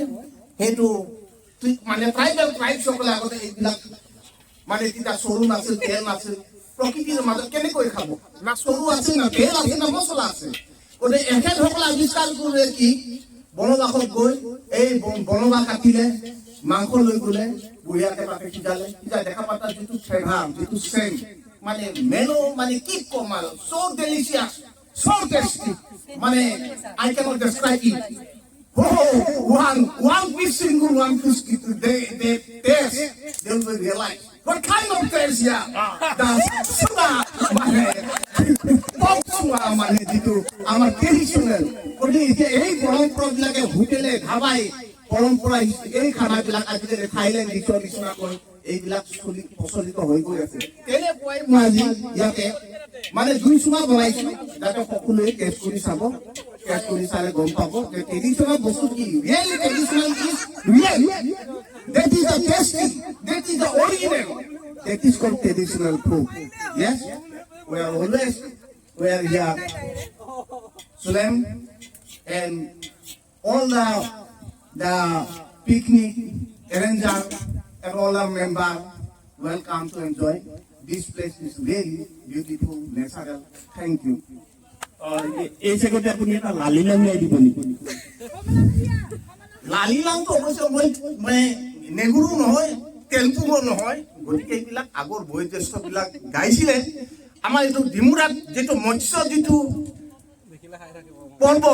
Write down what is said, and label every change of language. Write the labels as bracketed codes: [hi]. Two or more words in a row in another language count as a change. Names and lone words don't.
[as] সেইটো মানে ট্ৰাইবেল ট্ৰাইবসকলে আগতে এইবিলাক মানে তেতিয়া চৰু নাছিল তেল নাছিল প্ৰকৃতিৰ মাজত কেনেকৈ খাব না চৰু আছিল না তেল আছিল না মছলা আছিল গতিকে এখেতসকলে আৱিষ্কাৰ কৰিলে কি বনবাসত গৈ এই বনবাস কাটিলে মাংস লৈ গ'লে বঢ়িয়াকে তাতে সিজাই দেখা পাতা যিটো ফ্লেভাৰ যিটো চেণ্ট মানে মেনো মানে কি কম আৰু [en] so delicious so tasty [as] মানে [en] I cannot describe it one piece single one piece they taste they will realize what kind of taste yeah that's sugar [as] মানে যিটো আমাৰ ট্ৰেডিশ্যনেল গতিকে এই পৰম্পৰাবিলাকে হোটেলে ধাবাই পৰম্পৰা এই খানাবিলাক আজিকালি থাইলেণ্ড দিশৰ নিচিনাকৈ এইবিলাক প্ৰচলিত হৈ গৈ আছে তেনেকুৱাই মই আজি ইয়াতে মানে দুই চুঙা বনাইছো যাতে সকলোৱে টেষ্ট কৰি চাব টেষ্ট কৰি চালে গম পাব যে ট্ৰেডিশ্যনেল বস্তু কি [en] really traditional is real that is the tasty that is the original that is called traditional food yes we are here Sulem and all the picnic arranger and all our member welcome to enjoy this place is very beautiful natural thank you [as] এই জায়গাতে আপুনি এটা লালিলাং গাই দিব নেকি লালিলাংটো অৱশ্যে মই নেগুৰু নহয় তেলপুঙো নহয় গতিকে এইবিলাক আগৰ বয়োজ্যেষ্ঠবিলাক গাইছিলে আমাৰ এইটো ডিমুৰাত যিটো মৎস্য যিটো পৰ্ব